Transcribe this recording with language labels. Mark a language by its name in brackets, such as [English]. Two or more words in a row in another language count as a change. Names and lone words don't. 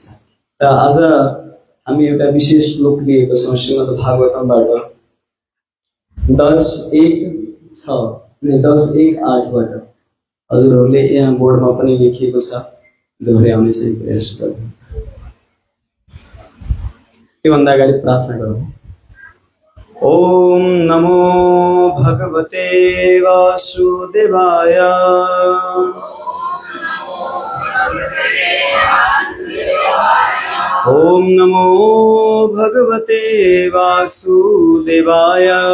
[Nepali] र आज हामी एउटा विशेष श्लोक लिएको छौँ श्रीमद् भागवतमबाट 10:1-6 अनि 10:1-8बाट। हजुरहरूले यहाँ बोर्डमा पनि लेखिएको छ, दोहोऱ्याउने चाहिँ प्रयास गर्नु। त्योभन्दा अगाडि प्रार्थना गरौँ। [Sanskrit] ओम नमो भगवते वासुदेवाय। ओम नमो भगवते वासुदेवाय।